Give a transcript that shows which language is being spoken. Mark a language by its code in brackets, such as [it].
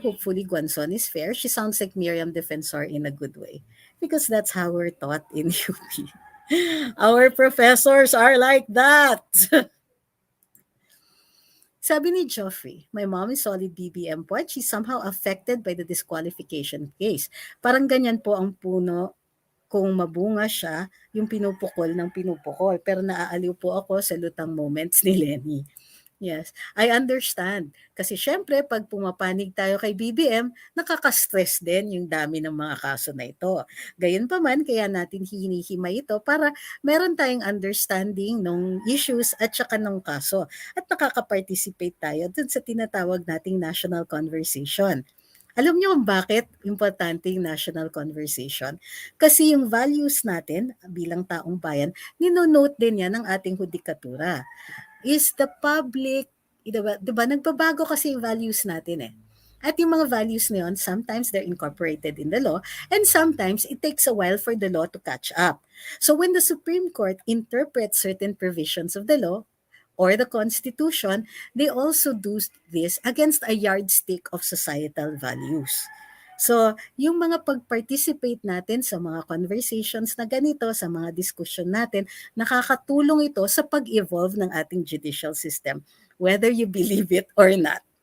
[en] Hopefully Guanzon is fair. She sounds like Miriam Defensor in a good way. Because that's how we're taught in UP. Our professors are like that. [tl] Sabi ni Joffrey, [en] my mom is solid BBM po at she's somehow affected by the disqualification case. [tl] Parang ganyan po ang puno kung mabunga siya, yung pinupukol ng pinupukol. Pero naaaliw po ako sa lutang moments ni Lenny. Yes, I understand. Kasi syempre, pag pumapanig tayo kay BBM, nakaka-stress din yung dami ng mga kaso na ito. Gayunpaman, kaya natin hinihimay ito para meron tayong understanding ng issues at saka ng kaso. At nakaka-participate tayo dun sa tinatawag nating national conversation. Alam niyo kung bakit importante yung national conversation? Kasi yung values natin bilang taong bayan, ninonote din yan ng ating hudikatura. Is the public, diba, nagbabago kasi yung values natin eh. At yung mga values na yun, [en] sometimes they're incorporated in the law and sometimes it takes a while for the law to catch up. So when the Supreme Court interprets certain provisions of the law or the Constitution, they also do this against a yardstick of societal values. [tl] So, yung mga pag-participate natin sa mga conversations na ganito, sa mga discussion natin, nakakatulong ito sa pag-evolve ng ating judicial system, [en] whether you believe it or not.